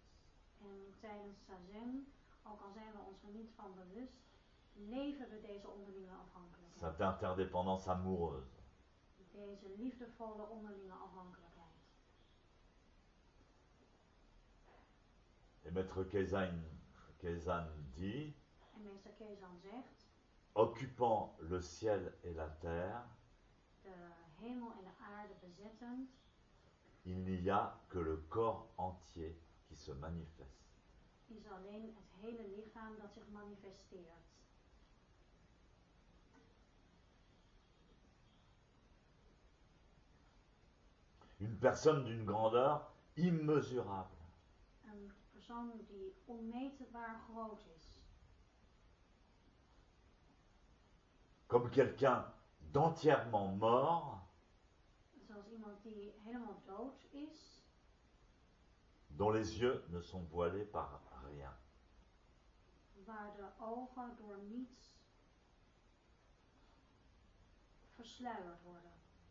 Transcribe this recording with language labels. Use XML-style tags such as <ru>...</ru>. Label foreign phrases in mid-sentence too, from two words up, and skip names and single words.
<nl>en tijdens zazen, ook al zijn we ons er niet van bewust, leven we deze onderlinge afhankelijkheid.</nl> <fr>Cette interdépendance amoureuse.</fr> <nl>Deze liefdevolle onderlinge afhankelijkheid.</nl> <fr>Et Maître Kezan dit,</fr> <nl>En meester Kezan zegt,</nl> <fr>occupant le ciel et la terre,</fr> <nl>de hemel en de aarde bezettend,</nl> <fr>il n'y a que le corps entier qui se manifeste.</fr> <nl>is alleen het hele lichaam dat zich manifesteert.</nl> <fr>Une personne d'une grandeur immesurable.</fr> <nl>Een persoon die onmeetbaar groot is.</nl> <fr>Comme quelqu'un d'entièrement mort,</fr> <nl>Zoals iemand die helemaal dood is,</nl> <fr>dont les yeux ne sont voilés par rien.</fr> <nl>waar de ogen door niets versluierd worden.</nl>